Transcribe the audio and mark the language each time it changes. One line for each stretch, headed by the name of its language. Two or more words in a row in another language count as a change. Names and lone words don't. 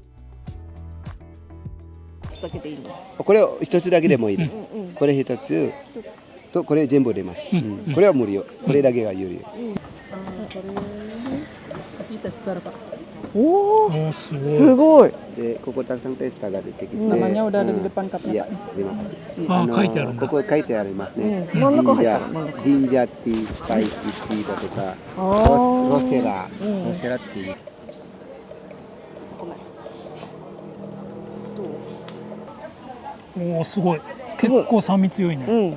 Japanese: これを一つだけでもいいです。これ一つとこれ全部出ます。これは無料。これだけが有料。おお、すごい。で、ここたくさんテスターが出てきて。
Indonesian: Namanya udah ada di depan kapnya. Terima kasih.
Japanese: 書いてあるんだ。ここ書いてありますね。真ん中入ったジンジャーティー、スパイシーティーだとか、ロセラティー。おお、すごい。結構酸味強いね。